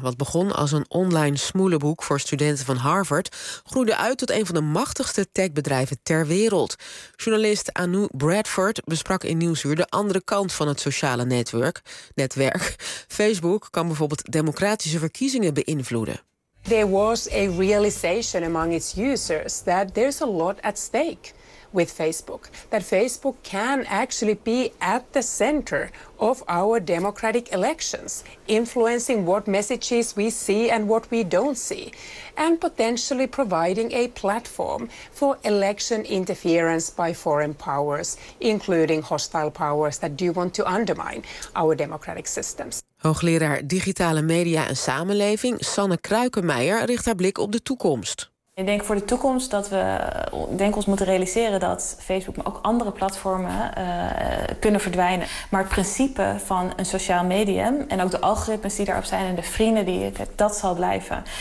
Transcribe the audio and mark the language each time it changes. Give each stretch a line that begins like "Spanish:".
Dutch: Wat begon als een online smoelenboek voor studenten van Harvard groeide uit tot een van de machtigste techbedrijven ter wereld. Journalist Anu Bradford besprak in Nieuwsuur de andere kant van het sociale netwerk. Facebook kan bijvoorbeeld democratische verkiezingen beïnvloeden.
English: There was a realization among its users that there's a lot at stake with Facebook, that Facebook can actually be at the center of our democratic elections, influencing what messages we see and what we don't see, and potentially providing a platform for election interference by foreign powers, including hostile powers that do want to undermine our democratic systems.
Dutch: Hoogleraar Digitale Media en Samenleving Sanne Kruikenmeijer richt haar blik op de toekomst. Ik denk voor de toekomst dat we ons moeten realiseren dat Facebook, maar ook andere platformen kunnen verdwijnen. Maar het principe van een sociaal medium en ook de algoritmes die daarop zijn en de vrienden die ik heb, dat zal blijven.